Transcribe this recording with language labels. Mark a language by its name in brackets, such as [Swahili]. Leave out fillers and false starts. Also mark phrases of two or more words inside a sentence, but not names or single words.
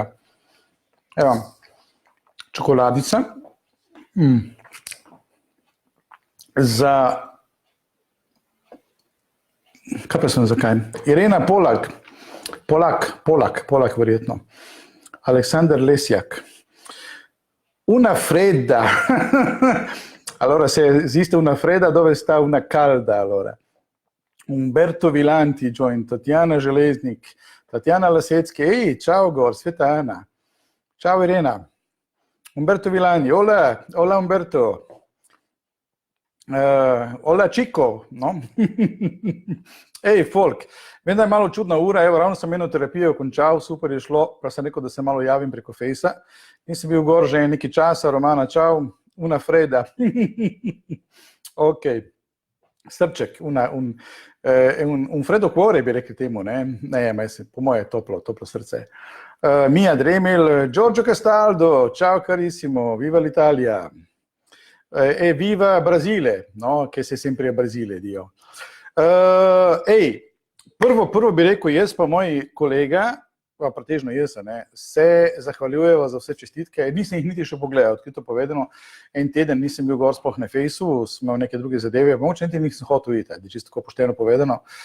[Slovenian] Evo, čokoladica. Za... Kaj pa sem zakaj? Irena Polak. Polak verjetno. Aleksandar Lesjak. [Italian] Una fredda. Allora, se esiste una fredda, dove sta una calda, allora? Umberto Vilanti join, Tatjana Železnik, Tatjana Lasecki, ciao Gor, sveta Ana. Ciao Irena. [Spanish] Umberto Vilanti, hola Umberto. Hola Chico, no? [Slovenian] Folk, vem, da je malo čudna ura, evo, ravno sem eno terapijo končal, super je šlo, pa sem rekel, da se malo javim preko fejsa. Nisem bil gor že nekaj časa, Romana, čau, [Italian] una freda. [Slovenian] Ok, srček, [Italian] un freddo cuore [Slovenian] bi rekli temu, ne, po moje toplo srce. [Italian] Mia Dremel, Giorgio Castaldo, ciao carissimo, viva l'Italia. E viva Brasile, no, che sei sempre a Brasile, Dio. [Slovenian] Prvo bi rekel, jaz pa moj kolega, pa pretežno jaz, se zahvaljujeva za vse čestitke. Nisem jih niti še pogledal, odkrito povedano. En teden nisem bil gor sploh na fejsu, smo v neke druge zadeve, mogoče niti nisem hotel iti, da je čisto pošteno povedano.